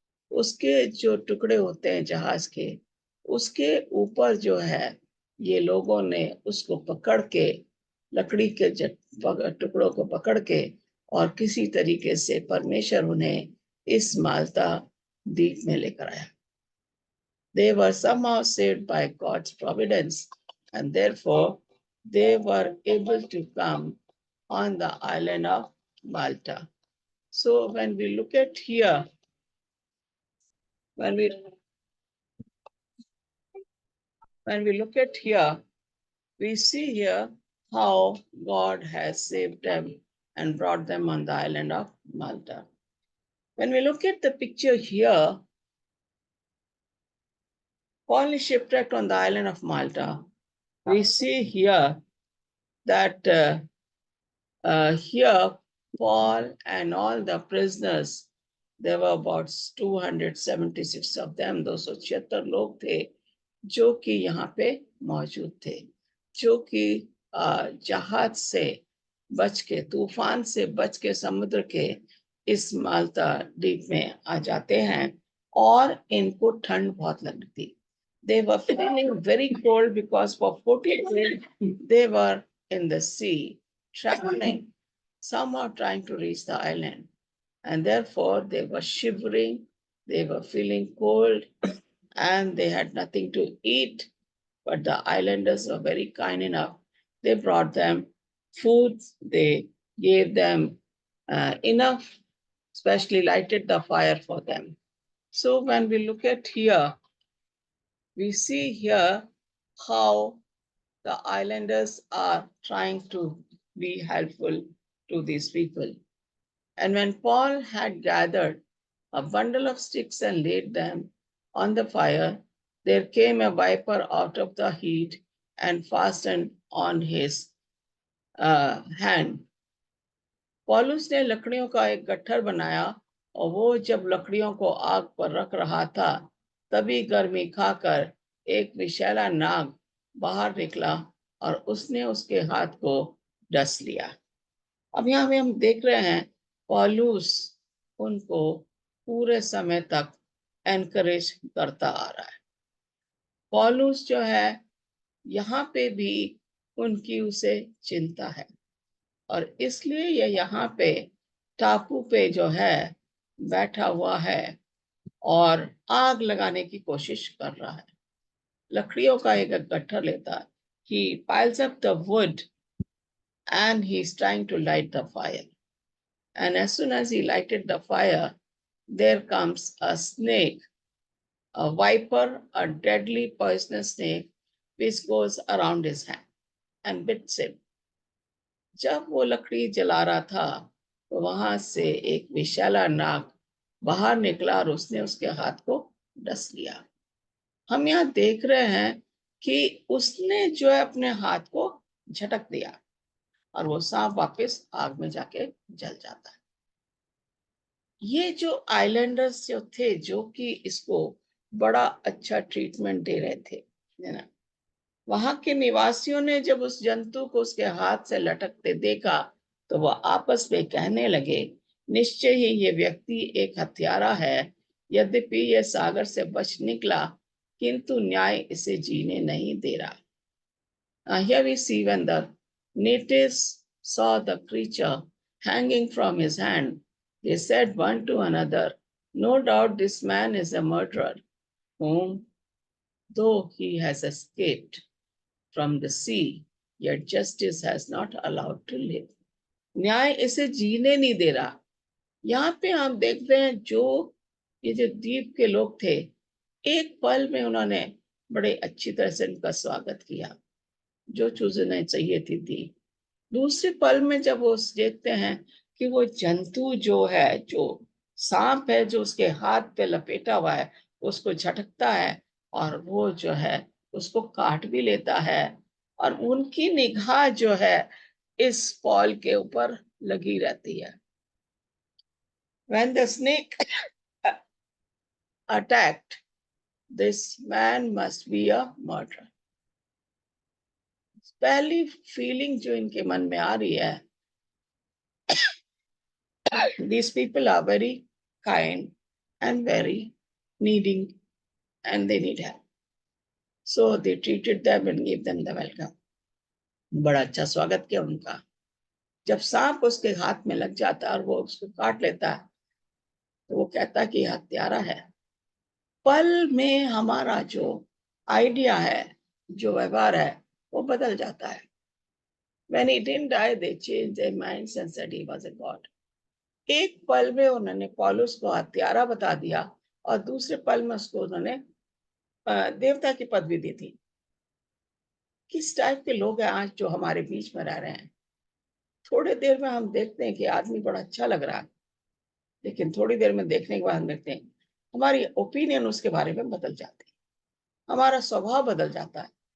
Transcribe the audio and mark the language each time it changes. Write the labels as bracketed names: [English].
[Hindi] उसके जो टुकड़े होते हैं जहाज के, उसके ऊपर जो है ये लोगों ने उसको पकड़ के, लकड़ी के टुकड़ों को पकड़ के, और किसी तरीके से परमेश्वर उन्हें इस माल्टा द्वीप में लेकर आया। [English] They were somehow saved by God's providence, and therefore they were able to come on the island of Malta. So when we look at here, when we look at here, we see here how God has saved them and brought them on the island of Malta. When we look at the picture here, Paul is shipwrecked on the island of Malta. We see here that here Paul and all the prisoners, There were about 276 of them. [Hindi] 276 लोग थे जो कि यहाँ पे मौजूद थे, जो कि जहाज से बच के, तूफान से बच के समुद्र के इस माल्टा द्वीप में आ जाते हैं और इनको ठंड बहुत लगती थी. [English] They were feeling very cold because for 40 days they were in the sea, traveling, somehow trying to reach the island. And therefore they were shivering, they were feeling cold, and they had nothing to eat. But the islanders were very kind enough. They brought them food, they gave them enough, especially lighted the fire for them. So when we look at here, we see here how the islanders are trying to be helpful to these people. And when Paul had gathered a bundle of sticks and laid them on the fire, there came a viper out of the heat and fastened on his hand. [Hindi] पौलुस ने लकड़ियों का एक गट्ठर बनाया और वो जब लकड़ियों को आग पर रख रहा था, तभी गर्मी खाकर एक विषैला नाग बाहर निकला और उसने उसके हाथ को डस लिया. अब यहाँ पे हम देख रहे हैं पौलुस उनको पूरे समय तक एनकरेज करता आ रहा है. पौलुस जो है यहाँ पे भी उनकी उसे चिंता है और इसलिए ये यहाँ पे टापू पे जो है बैठा हुआ है और आग लगाने की कोशिश कर रहा है. लकड़ियों का एक गट्ठर लेता है. [English] He piles up the wood and he's trying to light the fire. And as soon as he lighted the fire, there comes a snake, a viper, a deadly poisonous snake, which goes around his hand and bits him. [Hindi] जब वो लकड़ी जला रहा था तो वहां से एक विशाला नाग बाहर निकला और उसने उसके हाथ को डस लिया. हम यहाँ देख रहे हैं कि उसने जो है अपने हाथ को झटक दिया और वो सांप वापस आग में जाके जल जाता है. ये जो आइलैंडर्स जो थे जो कि इसको बड़ा अच्छा ट्रीटमेंट दे रहे थे, है ना, वहां के निवासियों ने जब उस जंतु को उसके हाथ से लटकते देखा तो वह आपस में कहने लगे, निश्चय ही ये व्यक्ति एक हत्यारा है. यद्यपि यह सागर से बच निकला किंतु न्याय इसे जीने नहीं दे रहा. [English] Here we see when the natives saw the creature hanging from his hand, they said one to another, no doubt this man is a murderer, whom, though he has escaped from the sea, yet justice has not allowed to live. [Hindi] न्याय इसे जीने नहीं दे रहा. यहाँ पे हम देखते हैं जो ये जो द्वीप के लोग थे, एक पल में उन्होंने बड़े अच्छी तरह से उनका स्वागत किया, जो चीज उन्हें चाहिए थी. दूसरे पल में जब वो देखते हैं कि वो जंतु जो है, जो सांप है जो उसके हाथ पे लपेटा हुआ है, उसको झटकता है और वो जो है उसको काट भी लेता है और उनकी निगाह जो है इस पॉल के ऊपर लगी रहती है. [English] When the snake attacked, this man must be a murderer. [Hindi] पहली फीलिंग जो इनके मन में आ रही है, [English] these people are very kind and very needing and they need help. So they treated them and gave them the welcome. [Hindi] बड़ा अच्छा स्वागत किया उनका. जब सांप उसके हाथ में लग जाता है और वो उसको काट लेता है तो वो कहता कि हत्यारा है. पल में हमारा जो आइडिया है, जो व्यवहार है, वो बदल जाता है. [English] When he didn't die, they changed their minds and said he was a god. [Hindi] एक पल में उन्होंने पौलुस को हत्यारा बता दिया और दूसरे पल में उसको उन्होंने देवता की पदवी दी थी. किस टाइप के लोग हैं आज जो हमारे बीच में रह रहे हैं. थोड़ी देर में हम देखते हैं कि आदमी बड़ा अच्छा लग रहा है, लेकिन थोड़ी देर में देखने के बाद हम देखते हैं हमारी ओपिनियन उसके बारे में बदल जाती है, हमारा स्वभाव बदल जाता है.